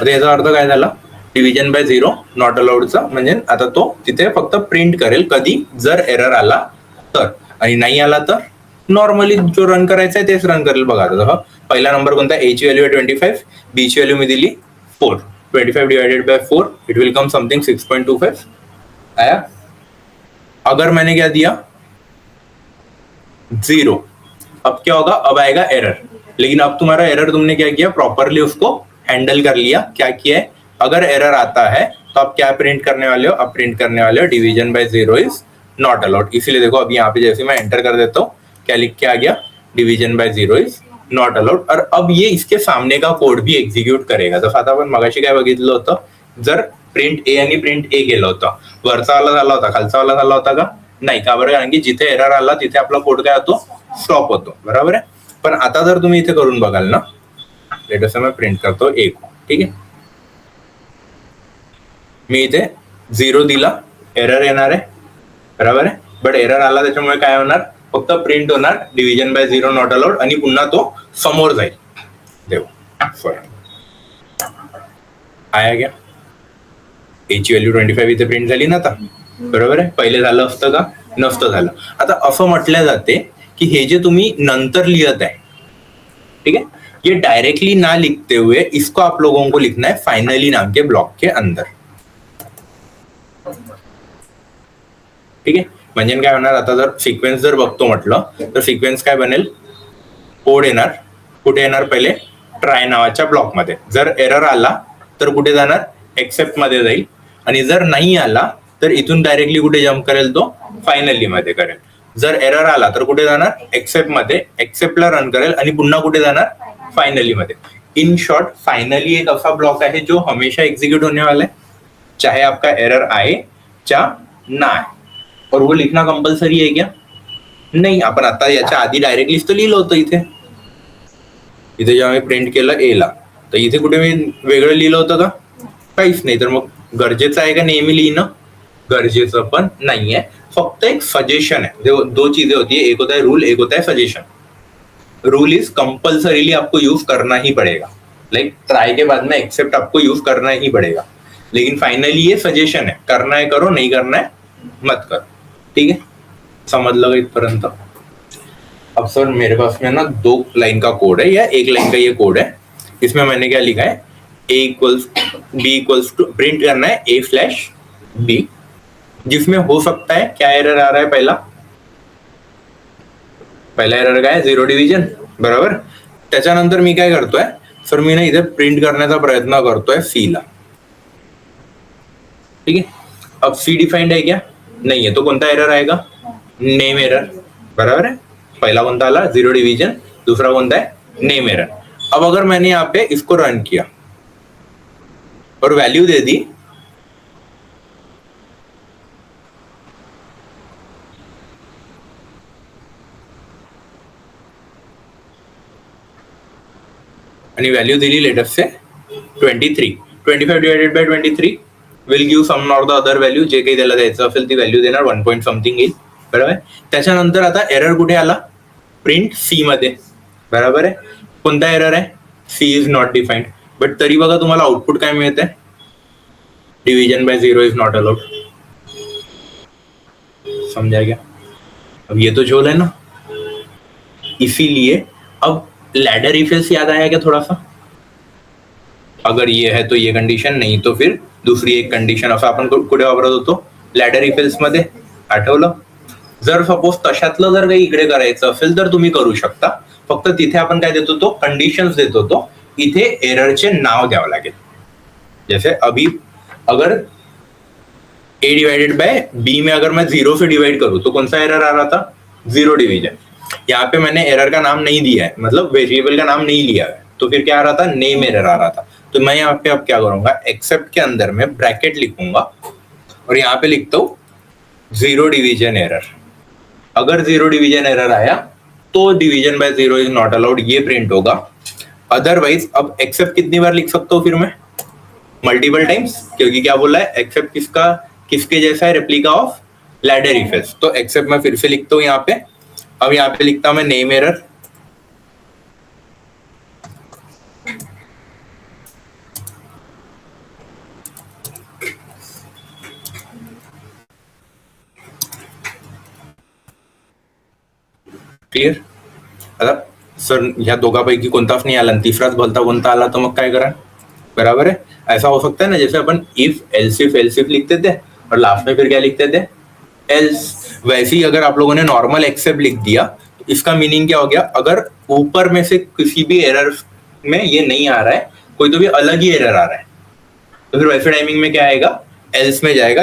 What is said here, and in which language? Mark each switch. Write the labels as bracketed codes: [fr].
[mr] आता याचा अर्थ काय झाला, डिव्हिजन बाय 0 नॉट अलाउडचा म्हणजे आता तो तिथे फक्त प्रिंट करेल कधी जर एरर आला तर, आणि नाही आला तर नॉर्मली जो रन करायचा आहे तेच रन करेल। बघा आता पहिला नंबर कोणता a ची व्हॅल्यू आहे 25, b ची व्हॅल्यू मी दिली 4, 25 divided by 4 [en] it will come something [mr] 6.25 [hi] आया। अगर मैंने क्या दिया 0, अब क्या होगा, अब आएगा एरर, लेकिन अब तुम्हारा एरर तुमने क्या किया प्रॉपरली उसको हैंडल कर लिया। क्या किया है, अगर एरर आता है तो आप क्या प्रिंट करने वाले हो, अब प्रिंट करने वाले हो [en] Division by 0 is not allowed. [hi] इसीलिए देखो अभी यहाँ पे जैसे मैं एंटर कर देता हूँ क्या लिख के आ गया [en] division by 0 is not allowed, [hi] और अब ये इसके सामने का कोड भी एक्झिक्यूट करेगा। [mr] जसं आता आपण मगाशी काय बघितलं होतं, जर प्रिंट ए आणि प्रिंट ए गेलं होतं वरचा वाला झाला होता खालचा वाला झाला होता का नाही, का बरं, कारण की जिथे एरर आला तिथे आपला कोड काय होतो स्टॉप होतो, बरोबर आहे। पण आता जर तुम्ही इथे करून बघाल ना, [en] let us [hi] मैं [mr] प्रिंट करतो 1, ठीक आहे, मी इथे 0 दिला एरर येणार आहे, बरोबर आहे, बट एरर आला त्याच्यामुळे काय होणार फक्त प्रिंट होणार डिव्हिजन बाय 0 नॉट अलाउड आणि पुन्हा तो समोर जाईल। देव सॉरी [hi] आया गया, [mr] a ची व्हॅल्यू 25 इथे प्रिंट झाली ना आता, बरोबर आहे, पहिले झालं असतं का नसतं झालं। आता असं म्हटलं जाते की हे जे तुम्ही नंतर लिखत आहे, [hi] ठीक है, ये डायरेक्टली ना लिखते हुए इसको आप लोगों को लिखना है फाइनली नाम के ब्लॉक के अंदर, ठीक है। [mr] म्हणजे काय होणार, आता जर सिक्वेन्स जर बघतो म्हटलं तर सिक्वेन्स काय बनेल, कोड येणार कुठे येणार पहिले ट्राय नावाच्या ब्लॉक मध्ये, जर एरर आला तर कुठे जाणार एक्सेप्ट मध्ये जाईल, आणि जर नाही आला तर इथून डायरेक्टली कुठे जम्प करेल तो फायनली मध्ये करेल। जर एरर आला तर कुठे जाणार एक्सेप्ट मध्ये, एक्सेप्टला रन करेल आणि पुन्हा कुठे जाणार फायनली मध्ये। [hi] इन शॉर्ट फाइनली एक ऐसा ब्लॉक है जो हमेशा एग्जीक्यूट होने वाला है चाहे आपका एरर आए या ना आए, और वो लिखना कंपल्सरी है क्या नहीं। [mr] आपण आता याच्या आधी डायरेक्टलीच तो लिहिलं होतं इथे जेव्हा मी प्रिंट केलं ए ला, तर इथे कुठे मी वेगळं लिहिलं होतं का काहीच नाही। तर मग गरजेचं आहे का नेहमी लिहिणं, गरजेचं पण नाही आहे, फक्त एक सजेशन [hi] है। दो चीजें होती है, एक होता है रूल, एक होता है सजेशन। [en] rule is compulsorily [hi] आपको यूज करना ही पड़ेगा, लाइक ट्राई के बाद में एक्सेप्ट आपको यूज करना ही पड़ेगा, लेकिन फाइनली ये सजेशन है, करना है करो, नहीं करना है मत करो, ठीक है, समझ लो [mr] इतपर्यंत। [hi] अब सर मेरे पास में ना 2 लाइन का कोड है या 1 लाइन का ये कोड है, इसमें मैंने क्या लिखा है बी इक्वल्स टू प्रिंट करना है ए स्लैश बी, जिसमें हो सकता है क्या एरर आ रहा है, [mr] पहिला एरर काय, [hi] झिरो डिव्हिजन, [mr] बरोबर. त्याच्यानंतर मी काय करतोय, सर मी ना इथे प्रिंट करण्याचा प्रयत्न करतोय सी ला. [hi] ठीक है, अब सी डिफाइंड है क्या, नहीं है, तो कौन सा एरर आएगा, नेम एरर, बराबर है. पहला कौन सा [mr] आला, [hi] जीरो डिवीजन, दूसरा कौन सा है, नेम एरर. अब अगर मैंने यहाँ पे इसको रन किया और वैल्यू दे दी, [mr] आणि व्हॅल्यू दिली latest say 23, 25 [en] divided by 23 will give some or the other value, [mr] जे काही त्याला द्यायचं असेल ती व्हॅल्यू देणार, 1 पॉइंट समथिंग येईल, बरोबर. त्याच्यानंतर आता एरर कुठे आला, प्रिंट सी मध्ये, बरोबर आहे. कोणता एरर आहे, [en] C is not defined, [mr] but तरी बघा तुम्हाला आउटपुट काय मिळते, [en] Division by zero is not allowed. [hi] समझा क्या, अब ये तो झोल है ना. इसीलिए अब लैडर इफेक्ट याद आया क्या थोड़ा सा, अगर ये है तो ये कंडिशन, नहीं तो फिर [mr] दुसरी एक कंडिशन, असं आपण कुठे वापरत होतो, लॅडर इफेक्ट्स मध्ये, आठवलं. जर सपोज तशातलं जर काही इकडे करायचं असेल तर तुम्ही करू शकता, फक्त तिथे आपण काय देतो, तो कंडिशन्स देत होतो, इथे एररचे नाव द्यावं लागेल. [hi] जैसे अभी अगर ए डिवाइडेड बाय बी में अगर मैं जीरो से डिवाइड करूं तो कौन सा एरर आ रहा था, जीरो डिवीजन. यहाँ पे मैंने एरर का नाम नहीं दिया है, मतलब वेरिएबल का नाम नहीं लिया है, तो फिर क्या आ रहा था, नेम एरर आ रहा था. तो मैं यहाँ पे अब क्या करूंगा, एक्सेप्ट के अंदर में ब्रैकेट लिखूंगा और यहाँ पे लिखता हूँ जीरो डिवीजन एरर. अगर जीरो डिवीजन एरर आया तो [en] division by zero is not allowed, [hi] ये प्रिंट होगा. अदरवाइज अब एक्सेप्ट कितनी बार लिख सकता हूँ फिर मैं, मल्टीपल टाइम्स, क्योंकि क्या बोला है, एक्सेप्ट किसके जैसा है, [en] Replica of ladder effects. [hi] तो एक्सेप्ट मैं फिर से लिखता हूँ यहाँ पे. अब यहाँ पे लिखता हूं मैं नेम एरर, क्लियर. [mr] आता सर ह्या दोघांपैकी कोणताच नाही आला, तिसराच भलता कोणता आला, तर मग काय करा, [hi] बराबर है. ऐसा हो सकता है ना, जैसे अपन इफ एल्सिफ लिखते थे और लास्ट में फिर क्या लिखते थे, एल्स. वैसे ही अगर आप लोगों ने नॉर्मल एक्सेप्ट लिख दिया तो इसका मीनिंग क्या हो गया, अगर ऊपर में से किसी भी एरर में ये नहीं आ रहा है, कोई तो भी अलग ही एरर आ रहा है, तो फिर वैसे टाइमिंग में क्या आएगा, एल्स में जाएगा.